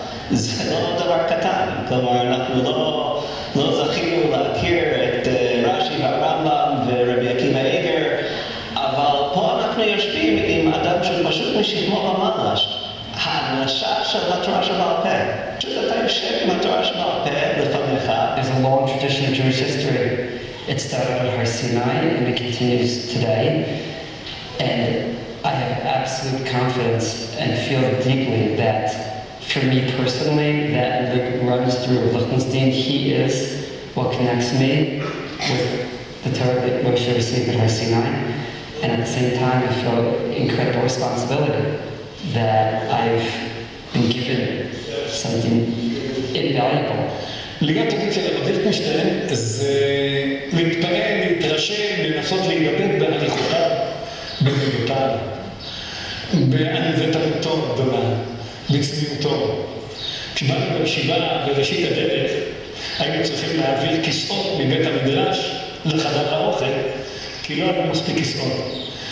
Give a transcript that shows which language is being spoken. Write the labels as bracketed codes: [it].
[he] זה לא דבר קטן. כלומר, אנחנו לא זכינו להכיר את רש"י והרמב"ם ורבי עקיבא איגר, אבל פה אנחנו יושבים עם אדם שפשוט משכמו ומעלה. האנשה של התורה שבעל פה. פשוט אתה יושב עם התורה שבעל פה לפניך. [en] There's a long tradition of Jewish history. It started at Har Sinai and it continues today. And I have absolute confidence and feel deeply that for me personally, that runs through Lichtenstein. He is what connects me with the Torah that Moshe received at Har Sinai. And at the same time, I feel incredible responsibility that I've been given something invaluable. [he] להיות תגיד של הרב ליכטנשטיין זה להתפעל, להתרשם, לנסות להידבק בהליכותיו, במידותיו, בענוותנותו הגדולה, בצניעותו. כשבאנו בישיבה בראשית הדרך, היינו צריכים להביא כיסאות מבית המדרש לחדר האוכל, כי לא היו מספיק כיסאות.